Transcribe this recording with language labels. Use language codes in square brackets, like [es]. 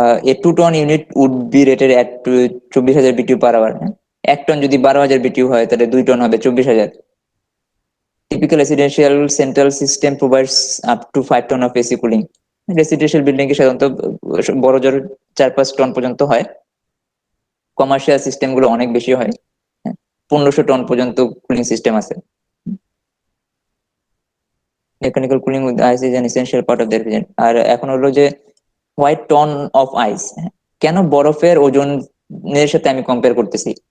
[en] A 2 ton unit would be rated at 24,000 BTU per hour। [bn] 1 ton যদি 12,000 BTU হয় তাহলে 2 ton হবে 24,000। [en] Typical residential central system provides up to 5 ton of AC cooling। [bn] Residential building এ সাধারণত বড় জোর 4-5 ton পর্যন্ত হয়। কমার্শিয়াল সিস্টেম গুলো অনেক বেশি হয়। 1,500 টন পর্যন্ত কুলিং সিস্টেম আছে। [en] Mechanical cooling with ice is an essential part of the refrigerant. [bn] আর এখন হলো যে [en] white ton of ice, [bn] কেন বরফের ওজনের সাথে আমি কম্পেয়ার করতেছি?